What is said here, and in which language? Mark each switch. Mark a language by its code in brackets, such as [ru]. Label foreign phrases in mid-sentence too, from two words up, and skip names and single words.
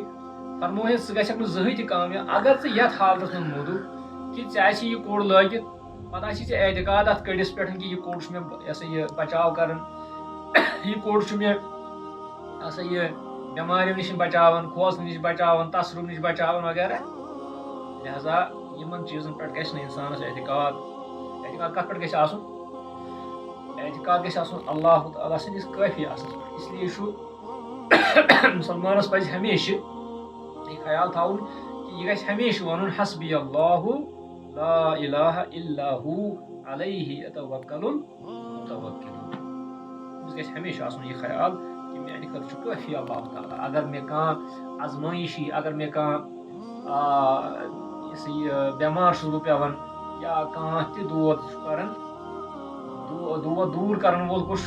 [ks] فرموہس ژٕ گژھکھ نہٕ زٕہٕنۍ تہِ کامیاب اگر ژٕ یتھ حالتس منٛز موٗدُکھ کہ ژےٚ آسی یہِ کوڑ لٲگِتھ، پتہٕ آسی ژےٚ اعتقاد اتھ کٔڑِس پٮ۪ٹھ کہ یہِ کوڑ چھُ مےٚ یہِ ہسا یہِ بچاو کران، یہِ کوڑ چھُ مےٚ یہِ ہسا یہِ بٮ۪ماریو نِش بچاوان، کھوژنہٕ نِش بچاوان، تسرُب نِش بچاوان وغیرہ، لہذا یِمن چیٖزن پٮ۪ٹھ گژھِ نہٕ انسانس اعتقاد، اعتقاد کتھ پٮ۪ٹھ گژھِ آسُن؟ اعتقاد گژھِ آسُن اللہ تعالیٰ سٕنٛدِس کٲفی آسنس پٮ۪ٹھ، [ur] اس لیے [ks] چھُ مُسلمانس پزِ ہمیشہِ یہ خیال تھاوُن کہ یہ گژھِ ہمیشہِ ونُن [ar] حسبی اللہ لا الہ الا ہو علیہ یتوکل المتوکلون، [ks] أمِس گژھِ ہمیشہِ آسُن یہ خیال کہ میانہِ خٲطرٕ چھُ کٲفی اللہ تعالیٰ، اگر مےٚ کانٛہہ ازمٲیش یی، اگر مےٚ کانٛہہ یہِ سا یہِ بٮ۪مار چھُس بہٕ پیٚوان، یا کانٛہہ تہِ دود چھُ کران، دود دوٗر کرن وول کُس چھُ؟